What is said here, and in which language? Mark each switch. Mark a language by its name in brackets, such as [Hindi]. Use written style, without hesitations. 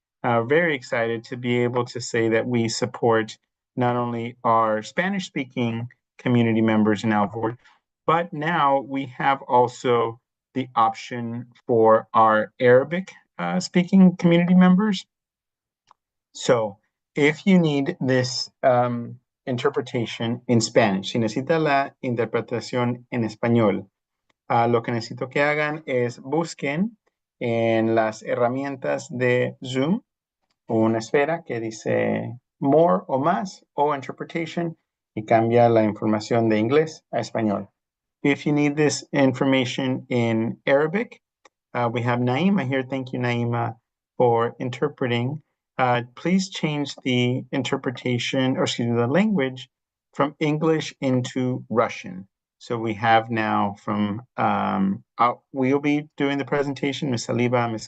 [English] Very excited to be able to say that we support not only our Spanish-speaking community members in Alvord, but now we have also the option for our Arabic speaking community members. So if you need this interpretation in Spanish, [Spanish] si necesita la interpretación en español, lo que necesito que hagan es busquen en las herramientas de Zoom una esfera que dice more o más o interpretation y cambia la información de inglés a español. [English] If you need this information in Arabic, we have Naima here. Thank you, Naima, for interpreting. Please change the interpretation, or excuse me, the language from English into Russian. So we have now from, we'll be doing the presentation, Ms. Saliba, Ms.